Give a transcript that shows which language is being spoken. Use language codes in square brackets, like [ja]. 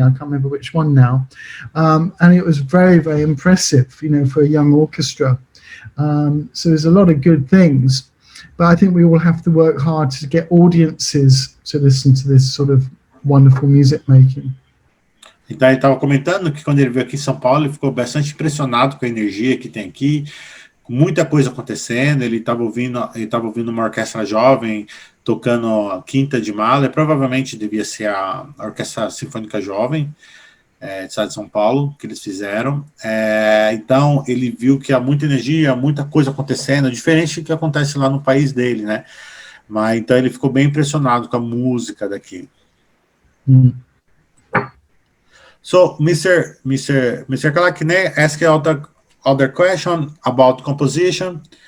[en] I can't remember which one now, and it was very, very impressive, for a young orchestra. So there's a lot of good things, but I think we all have to work hard to get audiences to listen to this sort of wonderful music making. [pt] Então ele estava comentando que quando ele veio aqui em São Paulo, ele ficou bastante impressionado com a energia que tem aqui, com muita coisa acontecendo. Ele estava ouvindo uma orquestra jovem tocando a Quinta de Mahler, provavelmente devia ser a Orquestra Sinfônica Jovem, de estado de São Paulo, que eles fizeram. Então ele viu que há muita energia, muita coisa acontecendo, diferente do que acontece lá no país dele, né? Mas então ele ficou bem impressionado com a música daqui. [en] So, Mr. Clarke, can I ask you other question about composition?